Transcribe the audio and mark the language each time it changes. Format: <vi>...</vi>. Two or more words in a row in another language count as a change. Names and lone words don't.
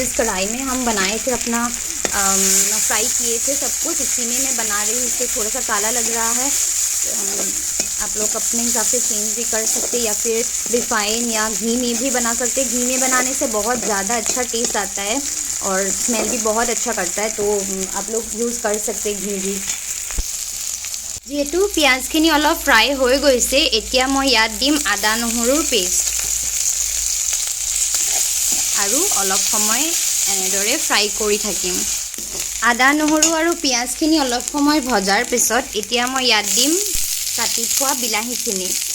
<hi>जिस कढ़ाई में हम बनाए थे अपना फ्राई किए थे सब कुछ, इसी में मैं बना रही हूँ। इससे थोड़ा सा काला लग रहा है। आप लोग अपने हिसाब से चेंज भी कर सकते या फिर रिफाइन या घी में भी बना सकते। घी में बनाने से बहुत ज़्यादा अच्छा टेस्ट आता है और स्मेल भी बहुत अच्छा करता है, तो आप लोग यूज़ कर सकते घी भी।</hi> <as>যিহেতু পিঁয়াজখিনি অলপ ফ্ৰাই হৈ গৈছে, এতিয়া মই ইয়াত দিম আদা নহৰুৰ পেষ্ট আৰু অলপ সময় এনেদৰে ফ্ৰাই কৰি থাকিম। আদা নহৰু আৰু পিঁয়াজখিনি অলপ সময় ভজাৰ পিছত এতিয়া মই ইয়াত দিম কাটি থোৱা বিলাহীখিনি।</as>